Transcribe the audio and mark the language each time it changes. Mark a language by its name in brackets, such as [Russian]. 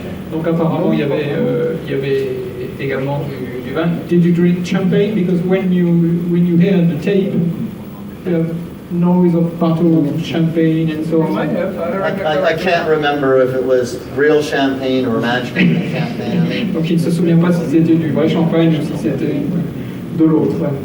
[French] Donc apparemment il y avait également du vin. [English] Did you drink champagne? Because when you hear the tape, the noise of bottle of champagne and so I might on. have. I don't remember. I can't remember if it was real champagne or imaginary champagne. I mean, [French] Donc il ne se souvient pas si c'était du vrai champagne ou si c'était de l'autre.